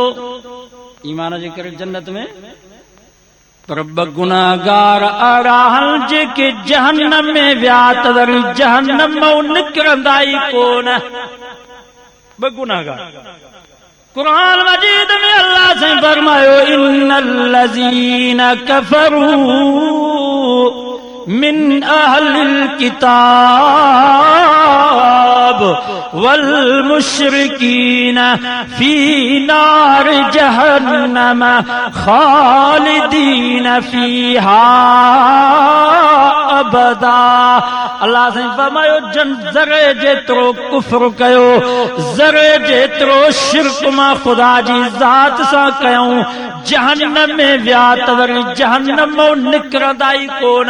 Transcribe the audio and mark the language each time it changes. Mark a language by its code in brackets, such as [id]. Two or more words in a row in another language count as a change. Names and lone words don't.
[sd] ईमान जे करे जन्नत में पर ॿ गुनाहगार अहिड़ा जेके जहन्नम में विया त वरी जहन्नम मां निकिरंदा ई कोन। ॿ गुनाहगार कुरान मजीद में अल्लाह से फरमायो [ar] إن الذين كفروا من أهل الكتاب والمشركين في نار جهنم خالدين فيها أبدا. [sd] अल्लाह से फरमायो जन ज़रे जेतिरो कुफ्र कयो, ज़रे जेतिरो शिर्क मां खुदा जी ज़ात सां कयूं, जहन्नम में विया त वरी जहन्नम मां निकिरंदा ई कोन।